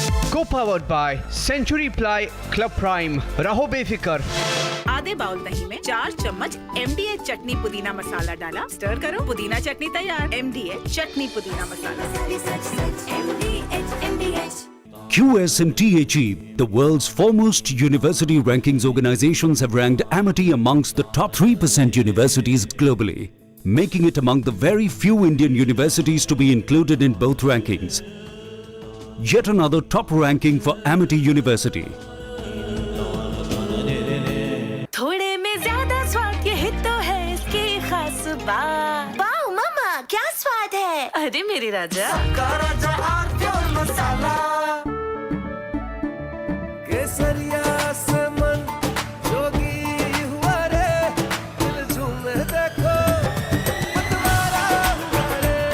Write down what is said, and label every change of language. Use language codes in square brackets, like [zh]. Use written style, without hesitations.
[en] Co-powered by Century Ply Club Prime. [hi] रहो बेफिक्र। आधे बाउल दही में 4 चम्मच MDH चटनी पुदीना मसाला डाला, स्टर करो, पुदीना चटनी तैयार। MDH चटनी पुदीना मसाला। [en] QS and THE, the world's foremost university rankings organizations, have ranked Amity amongst the top 3% universities globally, making it among the very few Indian universities to be included in both rankings. Yet another top ranking for Amity University. [hi] थोड़े में ज्यादा स्वाद, यही तो है इसकी खास बात। वाओ मामा, क्या स्वाद है। अरे मेरे राजा, राजा और मसाला। केसरिया से मन जोगी हुआ रे, दिल झूमे देखो मतवारा हुआ रे।